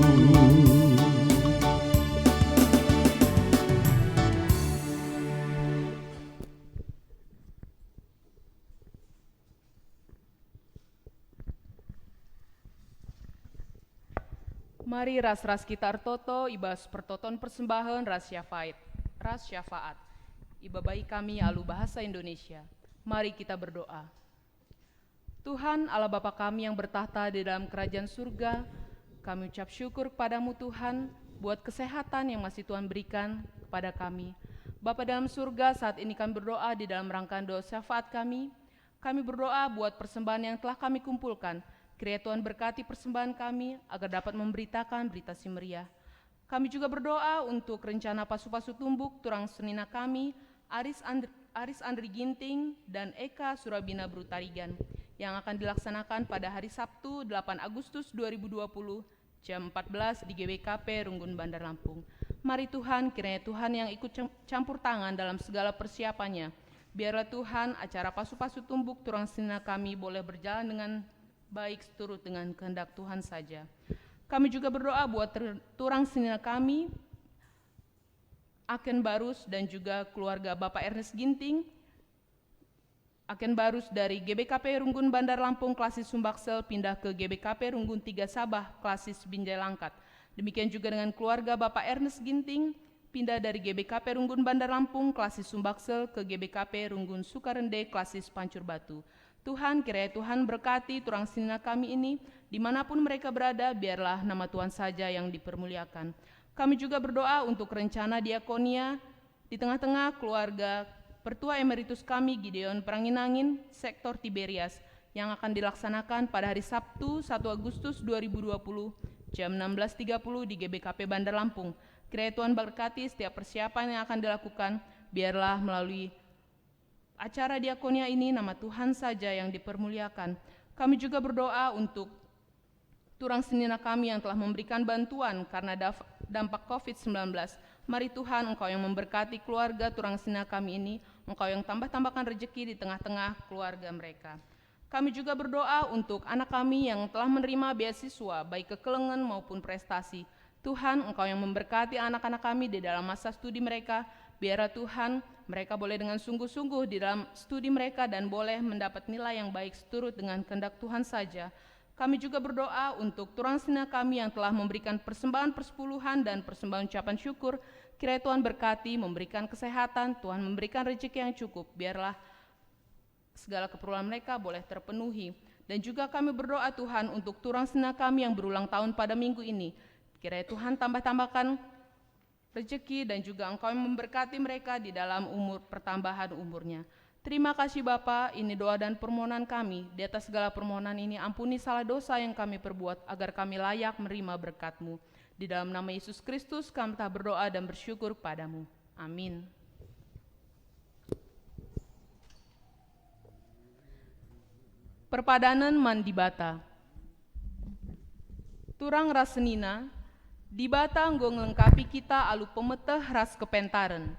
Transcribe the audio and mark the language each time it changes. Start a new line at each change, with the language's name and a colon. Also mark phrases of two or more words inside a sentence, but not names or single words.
Batak Karo: Mari ras-ras kita artoto ibas pertoton persembahan ras syafaat. Ibabai kami alu bahasa Indonesia.
Indonesian: Mari kita berdoa. Tuhan Allah Bapa kami yang bertahta di dalam kerajaan surga, kami ucap syukur kepadamu Tuhan buat kesehatan yang masih Tuhan berikan kepada kami. Bapa dalam surga, saat ini kami berdoa di dalam rangkaian doa syafaat kami. Kami berdoa buat persembahan yang telah kami kumpulkan. Kiranya Tuhan berkati persembahan kami agar dapat memberitakan berita
Batak Karo: si meriah.
Indonesian: Kami juga berdoa untuk rencana
Batak Karo: pasu-pasu tumbuk turang senina
Indonesian: kami, Aris Andri Ginting dan Eka Surabina Brutarigan yang akan dilaksanakan pada hari Sabtu 8 Agustus 2020 jam 14 di GBKP Runggun Bandar Lampung. Mari Tuhan, kiranya Tuhan yang ikut campur tangan dalam segala persiapannya. Biarlah Tuhan acara
Batak Karo: pasu-pasu tumbuk turang senina
Indonesian: kami boleh berjalan dengan baik seturut dengan kehendak Tuhan saja. Kami juga berdoa buat
Batak Karo: turang senina
Indonesian: kami, Aken Barus dan juga keluarga Bapak Ernest Ginting, Aken Barus dari GBKP Runggun Bandar Lampung Klasis Sumbaksel pindah ke GBKP Runggun 3 Sabah Klasis Binjai Langkat. Demikian juga dengan keluarga Bapak Ernest Ginting, pindah dari GBKP Runggun Bandar Lampung Klasis Sumbaksel ke GBKP Runggun Sukarende Klasis Pancur Batu. Tuhan, kiranya Tuhan berkati
Batak Karo: turang senina
Indonesian: kami ini, dimanapun mereka berada, biarlah nama Tuhan saja yang dipermuliakan. Kami juga berdoa untuk rencana diakonia di tengah-tengah keluarga Pertua Emeritus kami Gideon Pranginangin, Sektor Tiberias, yang akan dilaksanakan pada hari Sabtu 1 Agustus 2020 jam 16.30 di GBKP Bandar Lampung. Kiranya Tuhan berkati setiap persiapan yang akan dilakukan, biarlah melalui acara diakonia ini nama Tuhan saja yang dipermuliakan. Kami juga berdoa untuk
Batak Karo: turang senina
Indonesian: kami yang telah memberikan bantuan karena dampak COVID-19. Mari Tuhan, Engkau yang memberkati keluarga
Batak Karo: turang senina
Indonesian: kami ini, Engkau yang tambah-tambahkan rejeki di tengah-tengah keluarga mereka. Kami juga berdoa untuk anak kami yang telah menerima beasiswa, baik kekelengan maupun prestasi. Tuhan, Engkau yang memberkati anak-anak kami di dalam masa studi mereka. Biarlah Tuhan, mereka boleh dengan sungguh-sungguh di dalam studi mereka dan boleh mendapat nilai yang baik seturut dengan kehendak Tuhan saja. Kami juga berdoa untuk
Batak Karo: turang senina
Indonesian: kami yang telah memberikan persembahan persepuluhan dan persembahan ucapan syukur. Kiranya Tuhan berkati, memberikan kesehatan, Tuhan memberikan rezeki yang cukup. Biarlah segala keperluan mereka boleh terpenuhi. Dan juga kami berdoa Tuhan untuk
Batak Karo: turang senina
Indonesian: kami yang berulang tahun pada minggu ini. Kiranya Tuhan tambah-tambahkan rezeki dan juga Engkau yang memberkati mereka di dalam pertambahan umurnya. Terima kasih Bapa, ini doa dan permohonan kami. Di atas segala permohonan ini ampuni salah dosa yang kami perbuat agar kami layak menerima berkat-Mu. Di dalam nama Yesus Kristus kami telah berdoa dan bersyukur padamu.
Batak Karo: Amin. Perpadanan mandi bata. Turang rasenina, di bata nggo ngelengkapi kita alu pemeteh ras kepentaren.